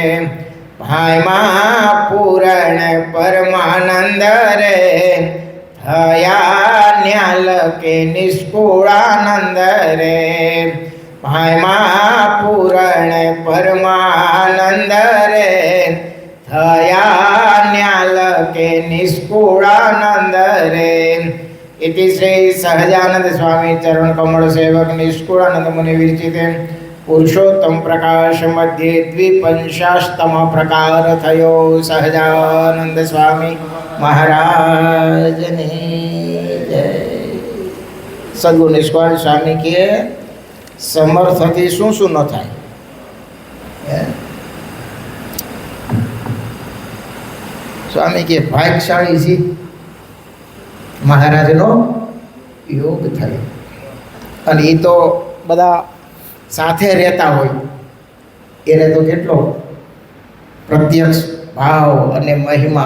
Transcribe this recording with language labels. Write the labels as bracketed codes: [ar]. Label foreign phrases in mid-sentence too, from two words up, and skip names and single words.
[gu] ભાઈમાં પૂરણ પરમાનંદ રે, થયા ન્યાલ કે નિષ્કુળાનંદ રે. ભાઈમાં પૂરણ પરમાનંદ રે, થયા ન્યાલ કે નિષ્કુળાનંદ રે. [sa] इति श्री सहजानंद स्वामी चरण कमल सेवक निष्कुळानंद मुनि विरचिते पुरुषोत्तम प्रकाश मध्ये द्विपंचाशतम प्रकार थयो. [gu] સહજાનંદ સ્વામી મહારાજ ને જય. સદ્ગુરુ નિષ્કાળ સ્વામી કે સમર્થથી શું શું ન થાય. સ્વામી કે ભાગ્યશાળી છે મહારાજનો યોગ થાય. અને એ તો બધા સાથે રહેતા હોય એને તો કેટલો પ્રત્યક્ષ ભાવ અને મહિમા.